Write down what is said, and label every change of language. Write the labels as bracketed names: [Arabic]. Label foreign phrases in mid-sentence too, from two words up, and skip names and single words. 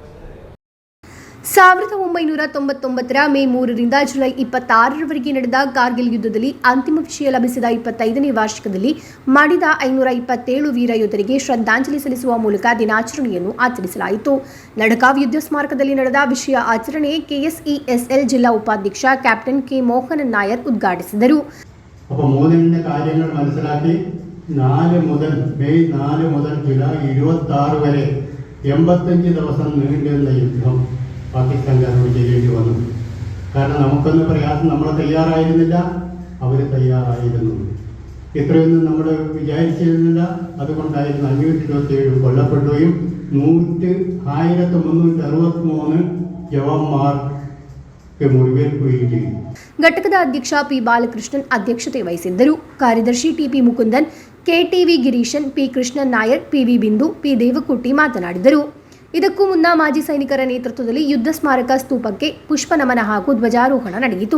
[Kannada] 1999ರ ಮೇ 3ರಿಂದ ಜುಲೈ 26ರವರೆಗೆ ನಡೆದ ಕಾರ್ಗಿಲ್ ಯುದ್ಧದಲ್ಲಿ ಅಂತಿಮ ವಿಜಯ ಲಭಿಸಿದ 25ನೇ ವಾರ್ಷಿಕದಲ್ಲಿ ಮಡಿದ 527 ವೀರ ಯೋಧರಿಗೆ ಶ್ರದ್ಧಾಂಜಲಿ ಸಲ್ಲಿಸುವ ಮೂಲಕ ದಿನಾಚರಣೆಯನ್ನು ಆಚರಿಸಲಾಯಿತು. ನಡಕಾವ್ ಯುದ್ಧ ಸ್ಮಾರಕದಲ್ಲಿ ನಡೆದ ವಿಷಯ ಆಚರಣೆ ಕೆಎಸ್ಇಎಸ್ಎಲ್ ಜಿಲ್ಲಾ ಉಪಾಧ್ಯಕ್ಷ ಕ್ಯಾಪ್ಟನ್ ಕೆ ಮೋಹನನ್ ನಾಯರ್ ಉದ್ಘಾಟಿಸಿದರು. [Malayalam] അപ്പോൾ മൂന്നിന്റെ കാര്യങ്ങൾ മനസ്സിലാക്കി മെയ് 4 മുതൽ ജൂലൈ 26 വരെ 85 ദിവസം നീണ്ടുന്ന യുദ്ധം പാകിസ്ഥാൻകാരോട് ചെയ്യേണ്ടി വന്നു. കാരണം നമുക്കൊന്നും പ്രയാസം, നമ്മൾ തയ്യാറായിരുന്നില്ല, അവർ തയ്യാറായിരുന്നു. ഇത്രയൊന്നും നമ്മൾ വിചാരിച്ചിരുന്നില്ല. അതുകൊണ്ടായിരുന്നു 527 കൊല്ലപ്പെടുകയും 1363 ജവാന്മാർ മുറിവേൽക്കുകയും ചെയ്തു. [Kannada] ಘಟಕದ ಅಧ್ಯಕ್ಷ ಪಿ ಬಾಲಕೃಷ್ಣನ್ ಅಧ್ಯಕ್ಷತೆ ವಹಿಸಿದ್ದರು. ಕಾರ್ಯದರ್ಶಿ ಟಿಪಿ ಮುಕುಂದನ್, ಕೆಟಿವಿ ಗಿರೀಶನ್, ಪಿ ಕೃಷ್ಣನ್ ನಾಯರ್, ಪಿವಿ ಬಿಂದು, ಪಿ ದೇವಕುಟ್ಟಿ ಮಾತನಾಡಿದರು. ಇದಕ್ಕೂ ಮುನ್ನ ಮಾಜಿ ಸೈನಿಕರ ನೇತೃತ್ವದಲ್ಲಿ ಯುದ್ಧ ಸ್ಮಾರಕ ಸ್ತೂಪಕ್ಕೆ ಪುಷ್ಪ ನಮನ ಹಾಗೂ ಧ್ವಜಾರೋಹಣ ನಡೆಯಿತು.